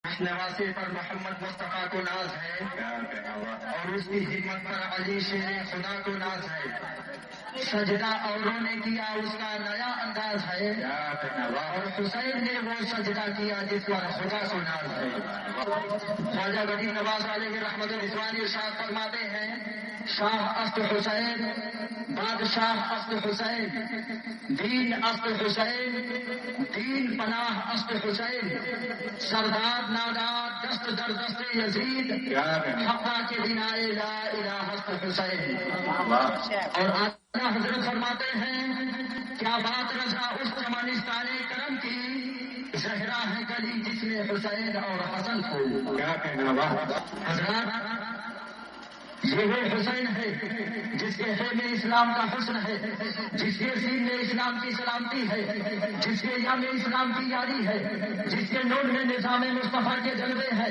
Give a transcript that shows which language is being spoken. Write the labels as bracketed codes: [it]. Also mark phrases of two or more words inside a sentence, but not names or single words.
[ur] نواسی پر محمد مصطفیٰ کو ناز ہے اور اس کی ہمت پر علی شیر خدا کو ناز ہے۔ سجدہ اوروں نے کیا اس کا نیا انداز ہے اور حسین نے وہ سجدہ کیا جس پر خدا کو ناز ہے۔ خواجہ غریب نواز علیہ رحمت رضوانی ارشاد فرماتے ہیں، [fa] شاہ است حسین، بادشاہ است حسین، دین است حسین، دین پناہ است حسین، سردار نادار دست در دست یزید، حقا کے بنائے لا الہ است حسین۔ [ur] اور آقا حضرت فرماتے ہیں، کیا بات رضا اس چمنستان کرم کی، زہرا ہے گلی جس میں حسین اور حسن کو۔ کیا کہنا حضرات، یہ وہ حسین ہے جس کے خیمے اسلام کا حسن ہے، جس کے سین میں اسلام کی سلامتی ہے، جس کے یم اسلام کی یاری ہے، جس کے نور میں نظام مصطفیٰ کے جلوے ہیں۔